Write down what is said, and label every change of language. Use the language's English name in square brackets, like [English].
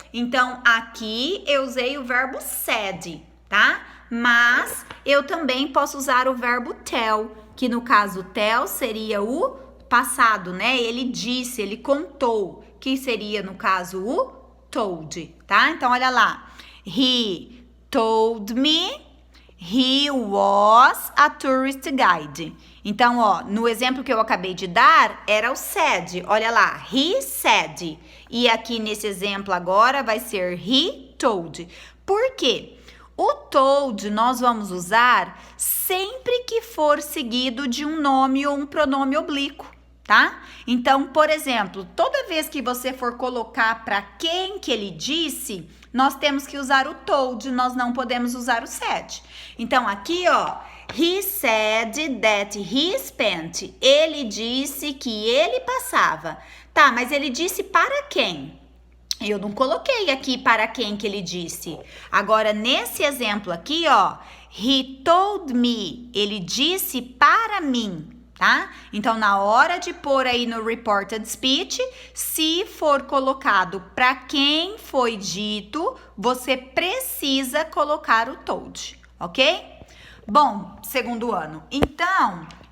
[Portuguese] Então, aqui eu usei o verbo said, tá? Mas eu também posso usar o verbo tell, que no caso tell seria o passado, né? Ele disse, ele contou, que seria no caso o told, tá? Então, olha lá. [English] He told me he was a tourist guide. [Portuguese] Então, ó, no exemplo que eu acabei de dar, era o said. Olha lá, [English] he said. [Portuguese] E aqui nesse exemplo agora vai ser [English] he told. [Portuguese] Por quê? O told nós vamos usar sempre que for seguido de um nome ou um pronome oblíquo, tá? Então, por exemplo, toda vez que você for colocar para quem que ele disse, nós temos que usar o told, nós não podemos usar o said. Então, aqui, ó, [English] he said that he spent. [Portuguese] Ele disse que ele passava. Tá, mas ele disse para quem? Eu não coloquei aqui para quem que ele disse. Agora, nesse exemplo aqui, ó, [English] he told me. [Portuguese] Ele disse para mim. Tá? Então, na hora de pôr aí no reported speech, se for colocado para quem foi dito, você precisa colocar o told, ok? Bom, segundo ano. Então,